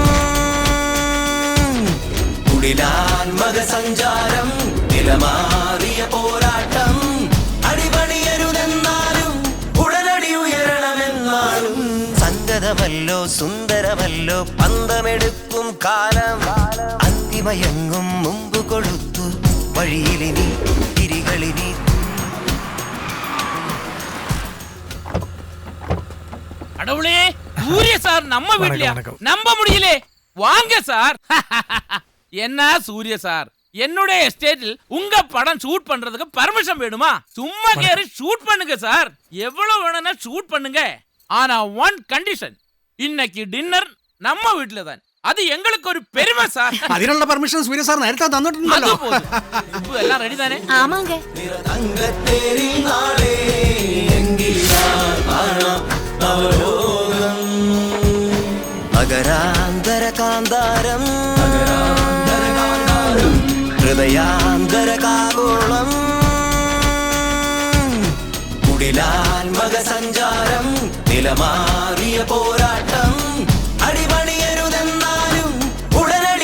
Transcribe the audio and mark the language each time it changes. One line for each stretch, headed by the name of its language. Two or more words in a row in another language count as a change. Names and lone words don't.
Malayalam: കുടിലാത്മക സഞ്ചാരം നിലമാറിയ പോരാട്ടം അടിപണിയരുതെന്നാലും ഉടനടി ഉയരണമെന്നാലും സംഗതമല്ലോ സുന്ദരമല്ലോ പന്തമെടുക്കും കാലം അന്തിമയങ്ങും മുമ്പ് കൊടുത്തു വഴിയിലിനി തിരികളിനി
Tamil: கடவுளே சூரிய சார் நம்ம வீட்லயா நம்ப முடியலே வாங்க சார் என்ன சூரிய சார் என்னுடைய எஸ்டேட்டில் உங்க படம் ஷூட் பண்றதுக்கு பர்மிஷன் வேணுமா சும்மா கேரி ஷூட் பண்ணுங்க சார் எவ்வளவு வேணும்னா ஷூட் பண்ணுங்க ஆனா
English: one condition
Tamil: இன்னைக்கு டின்னர் நம்ம வீட்ல தான் அது எங்களுக்கு ஒரு பெருமை சார்
Malayalam: അതിനുള്ള പെർമിഷൻ സൂര്യ സാർ നേരത്തെ തന്നിട്ടുണ്ടല്ലോ
Tamil: இப்போ எல்லாம் ரெடி தானே ஆமாங்க
Malayalam: തങ്കത്തേരിൽ നാളെ എങ്കിലാൽ കാണാം നവലോകം നഗരാന്തര കാന്താരം ഹൃദയാന്തര കാഗോളം കുടിലാത്മക സഞ്ചാരം നിലമാറിയ പോരാട്ടം അടിപണിയരുതെന്നാലും ഉടനടി